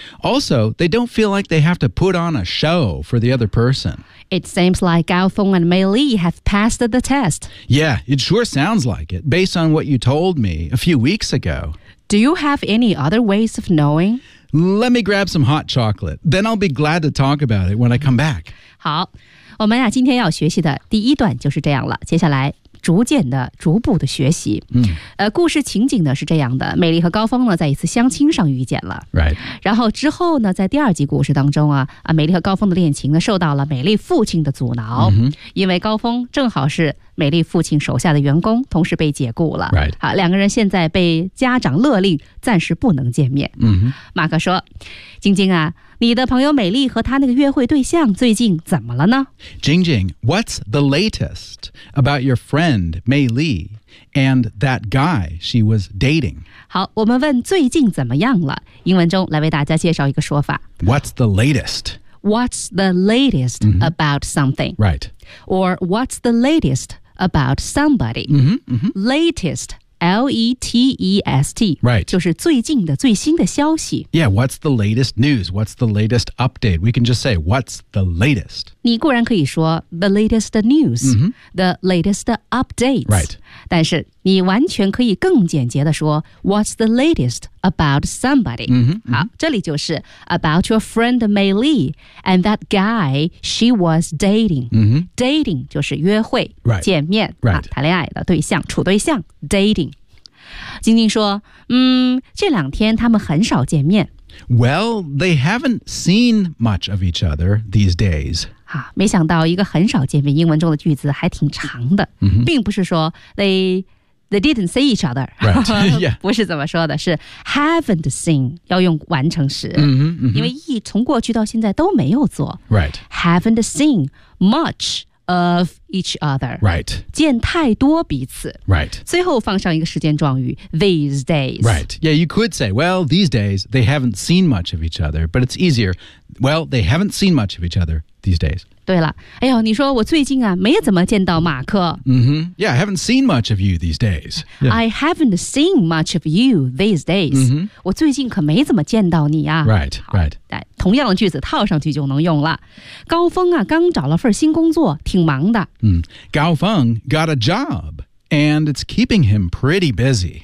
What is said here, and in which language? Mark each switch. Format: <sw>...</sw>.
<en>Also, they don't feel like they have to put on a show for the other person. It seems like Gao Feng and Mei Li have passed the test. Yeah, it sure sounds like it, based on what you told me a few weeks ago. Do you have any other ways of knowing? Let me grab some hot chocolate. Then I'll be glad to talk about it when I come back.</en> <zh>好，我们呀今天要学习的第一段就是这样了，接下来逐渐的逐步的学习、嗯、故事情景呢是这样的，美丽和高峰呢在一次相亲上遇见了、</zh> <en>right.</en> <zh>然后之后呢在第二集故事当中 啊美丽和高峰的恋情呢受到了美丽父亲的阻挠、 mm-hmm. 因为高峰正好是美丽父亲手下的员工，同时被解雇了、</zh> <en>right.</en> <zh>好，两个人现在被家长勒令暂时不能见面、 mm-hmm. 马克说，晶晶啊，你的朋友美丽和她那个约会对象最近怎么了呢？</zh> <en>Jing Jing, what's the latest about your friend Mei Li and that guy she was dating?</en> <zh>好，我们问最近怎么样了，英文中来为大家介绍一个说法。</zh> <en>What's the latest? What's the latest about something? Right. Or what's the latest about somebody? Mm-hmm, mm-hmm. Latest. L-E-T-E-S-T. Right.</en> <zh>就是最近的最新的消息。</zh> <en>Yeah, what's the latest news? What's the latest update? We can just say, what's the latest?</en> <zh>你固然可以说</zh> <en>the latest news,、 mm-hmm. the latest updates. Right.</en> <zh>但是你完全可以更简洁的说</zh> <en>what's the latest about somebody?、 Mm-hmm.</en> <zh>好，这里就是</zh> <en>about your friend Mei Li and that guy she was dating.、 Mm-hmm.</en> <zh>Dating 就是约会、</zh> <en>right.</en> <zh>见面、</zh> <en>right.</en> <zh>啊、谈恋爱的对象、处对象 dating。晶晶说，嗯，这两天他们很少见面。</zh> <en>Well, they haven't seen much of each other these days.</en> <zh>啊，没想到一个很少见面英文中的句子还挺长的、 mm-hmm. 并不是说</zh> <en>they didn't see each other. Right. Yeah.</en> <zh>不是怎么说的，是</zh> <en>haven't seen,</en> <zh>要用完成时。 Mm-hmm, mm-hmm. 因为一从过去到现在都没有做。</zh> <en>Right. Haven't seen much of each other. Right.</en> <zh>见太多彼此。</zh> <en>Right.</en> <zh>最后放上一个时间状语</zh> <en>these days. Right. Yeah, you could say, well, these days, they haven't seen much of each other, but it's easier. Well, they haven't seen much of each other these days.</en> <zh>对了，哎呦，你说我最近啊没怎么见到马克。 Mm-hmm.</zh> <en>Yeah, I haven't seen much of you these days.、 Yeah. I haven't seen much of you these days.、 Mm-hmm.</en> <zh>我最近可没怎么见到你啊。</zh> <en>Right, right.</en> <zh>同样的句子套上去就能用了。高峰啊刚找了份新工作，挺忙的。</zh> <en>Gao Feng got a job, and it's keeping him pretty busy.</en>